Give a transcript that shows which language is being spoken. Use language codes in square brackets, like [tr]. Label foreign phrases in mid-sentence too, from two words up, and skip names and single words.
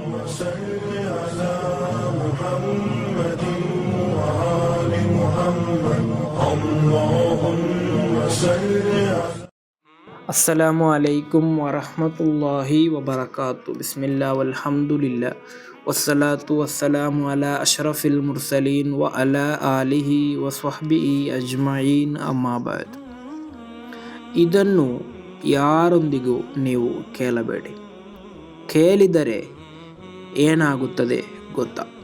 [ar] صل على محمد وآل محمد اللهم صل على السلام عليكم ورحمة الله وبركاته. بسم الله والحمد لله والصلاة والسلام على أشرف المرسلين وعلى آله وصحبه أجمعين أما بعد. [kn] ಇದನ್ನು ಯಾರೊಂದಿಗೂ ನೀವು ಕೇಳಬೇಡಿ, ಕೇಳಿದರೆ ಏನಾಗುತ್ತದೆ ಗೊತ್ತಾ?